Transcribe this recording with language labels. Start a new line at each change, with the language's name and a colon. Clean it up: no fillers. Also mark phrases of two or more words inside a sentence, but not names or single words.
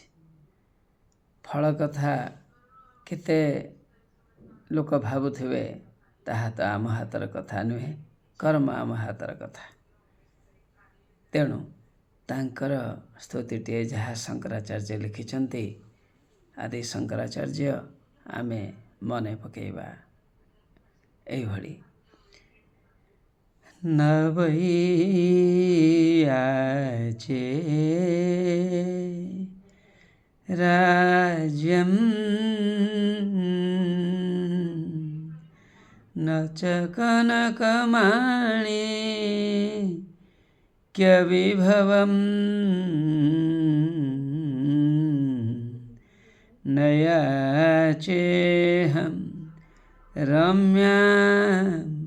Odia: ଫଳ କଥା କେତେ ଲୋକ ଭାବୁଥିବେ ତାହା ତ ଆମ ହାତର କଥା ନୁହେଁ, କର୍ମ ଆମ ହାତର କଥା। ତେଣୁ ତାଙ୍କର ସ୍ତୁତିଟିଏ ଯାହା ଶଙ୍କରାଚାର୍ଯ୍ୟ ଲେଖିଛନ୍ତି, ଆଦି ଶଙ୍କରାଚାର୍ଯ୍ୟ ଆମେ ମନେ ପକାଇବା ଏଇଭଳି।
Sanskrit: न वै याचे राज्यं न च कनकमाणिक्यविभवं न याचेऽहं रम्यां